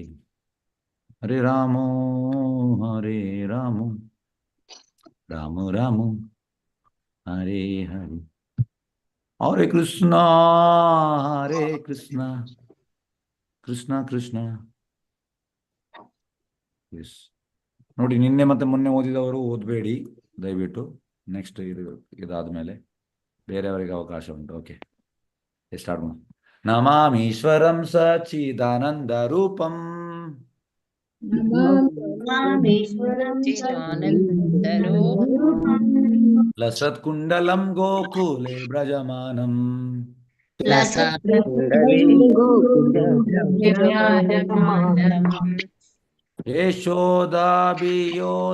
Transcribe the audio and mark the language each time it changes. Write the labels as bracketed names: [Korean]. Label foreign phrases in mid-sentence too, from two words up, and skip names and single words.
[Sanskrit] ಹರೇ ರಾಮ ಹರೇ ರಾಮ, ರಾಮ ರಾಮ ಹರೇ ಹರೇ, ಹರೇ ಕೃಷ್ಣ ಹರೇ ಕೃಷ್ಣ, ಕೃಷ್ಣ ಕೃಷ್ಣ. [Kannada] ಎಸ್, ನೋಡಿ, ನಿನ್ನೆ ಮತ್ತೆ ಮೊನ್ನೆ ಓದಿದವರು ಓದಬೇಡಿ ದಯವಿಟ್ಟು. ನೆಕ್ಸ್ಟ್ ಇದಾದ್ಮೇಲೆ ಬೇರೆಯವರಿಗೆ ಅವಕಾಶ ಉಂಟು. [English] Ok, start [Kannada] ಮಾಡಿ. [Sanskrit] ನಮಾಮೀಶ್ವರಂ ಸಚ್ಚಿದಾನಂದ ರೂಪಂ, ಲಸತ್ಕುಂಡಲಂ ಗೋಕುಲೆ ಬ್ರಜಮಾನಂ, ಯಶೋದಾಭಿಯೋ